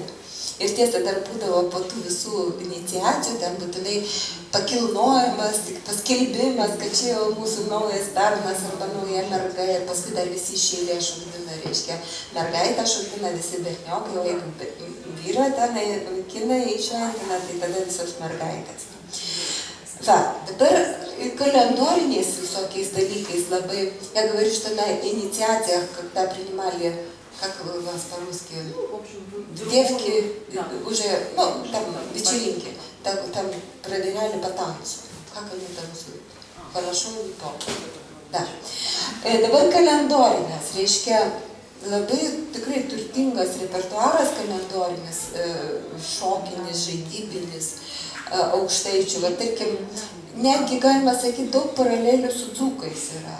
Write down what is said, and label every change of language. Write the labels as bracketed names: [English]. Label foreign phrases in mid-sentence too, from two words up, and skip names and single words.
[Lithuanian] Ir tiesa, dar būdavo po tų visų iniciacijų, ten būtinai pakilnojimas, paskelbimas, kad čia jau mūsų naujas bernas arba nauja merga, ir paskui dar visi iš eilės šokdina, reiškia, mergaitę šokdina visi berniokai, o jeigu vyra ten vaikinai įšventina, tai tada visos mergaitės. Va, dabar kalendoriniais visokiais dalykais labai, [Russian] я говорю, что на инициациях, когда принимали, как вас по-русски, девки уже, ну, там вечеринки, там проверяли по танцу. Как они танцуют? Хорошо, не помню. Да. [Lithuanian] Dabar kalendorinės, reiškia, labai tikrai turtingas repertuaras kalendorinis, šokinis, žaidybinis, aukštaičių. Va, tarkim, netgi galima sakyti, daug paralelių su dzūkais yra.